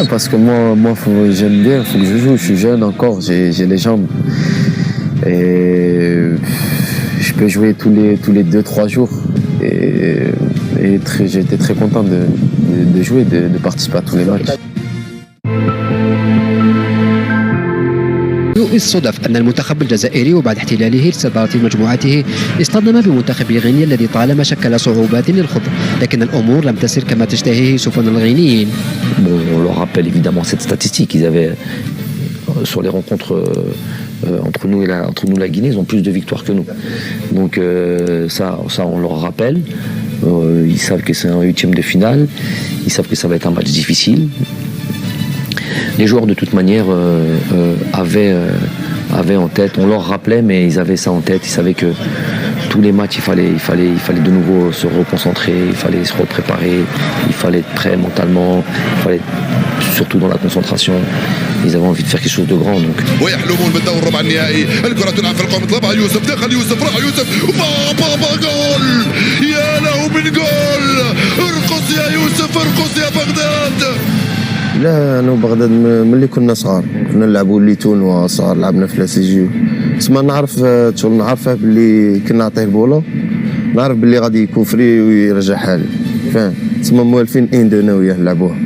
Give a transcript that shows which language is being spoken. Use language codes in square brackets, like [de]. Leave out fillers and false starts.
[fr] Ouais, parce que moi j'aime bien, il faut que je joue, je suis jeune encore, j'ai les jambes. Et je peux jouer tous les 2-3 jours. Et j'étais très content de jouer, de participer à tous les matchs. [ar] الصدف أن المنتخب الجزائري وبعد احتلاله لصدارة مجموعته اصطدم بمنتخب غينيا الذي طالما شكل صعوبات للخوض لكن الأمور لم تسر كما تشتهيه سفن الغينيين. [fr] On leur rappelle évidemment cette statistique. Ils avaient sur les rencontres entre nous la Guinée, ils ont plus de victoires que nous. Donc ça on leur rappelle. Ils savent que c'est un 8e de finale. Ils savent que ça va être un match difficile. Les joueurs de toute manière avaient en tête, on leur rappelait, mais ils avaient ça en tête. Ils savaient que tous les matchs, il fallait de nouveau se reconcentrer, il fallait se repréparer, il fallait être prêt mentalement, il fallait surtout dans la concentration. Ils avaient envie de faire quelque chose de grand. Donc. [ar] ويحلمون بالدور ربع النهائي، الكرة تلعب في القوم طلبها يوسف، دخل يوسف، راح يوسف، بابا جول، يا له من جول، ارقص يا يوسف، ارقص يا بغداد. لا انا وبغداد ملي كنا صغار كنا نلعبوا اللي تونوا صغار لعبنا في لاسيجيو، تسمى نعرف شغل نعرفه باللي كنا نعطيه البولة نعرف باللي غادي يكون فري ويرجعها لي، فاهم؟ تسمى موالفين انا وياه نلعبوها.